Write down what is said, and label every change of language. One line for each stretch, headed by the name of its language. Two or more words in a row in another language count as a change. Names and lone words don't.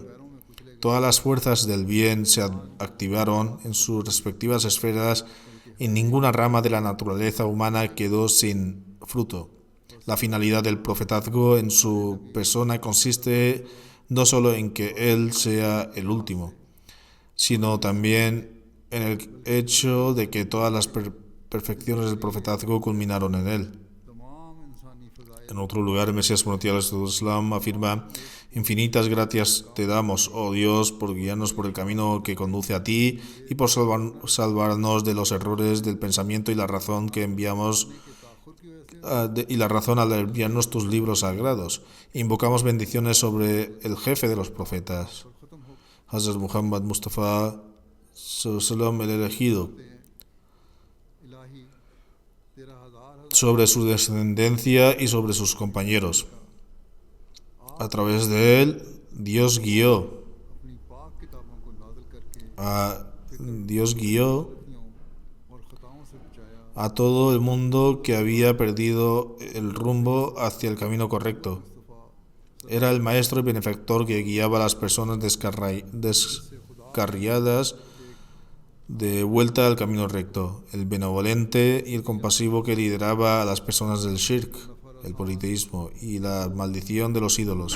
Spanish: Todas las fuerzas del bien se activaron en sus respectivas esferas y ninguna rama de la naturaleza humana quedó sin fruto. La finalidad del profetazgo en su persona consiste no solo en que él sea el último, sino también en el hecho de que todas las perfecciones del profetazgo culminaron en él.
Urdu: تمام انسانی فضائل
Spanish: En otro lugar, el Mesías prometido al Islam afirma: infinitas gracias te damos, oh Dios, por guiarnos por el camino que conduce a ti y por salvarnos de los errores del pensamiento y la razón que enviamos y la razón al enviarnos tus libros sagrados. Invocamos bendiciones sobre el jefe de los profetas, Hazrat Muhammad Mustafa sallam, el elegido,
Urdu: الٰہی تیرا ہزار
Spanish: sobre su descendencia y sobre sus compañeros. A través de él, Dios guió
Urdu: اپنی پاک کتابوں کو نازل کرکے
Spanish: Dios guió
Urdu: غلطیوں اور خطاؤں سے بچایا
Spanish: a todo el mundo que había perdido el rumbo hacia el camino correcto. Era el maestro y benefactor que guiaba a las personas descarriadas de vuelta al camino recto, el benevolente y el compasivo que lideraba a las personas del shirk, el politeísmo y la maldición de los ídolos.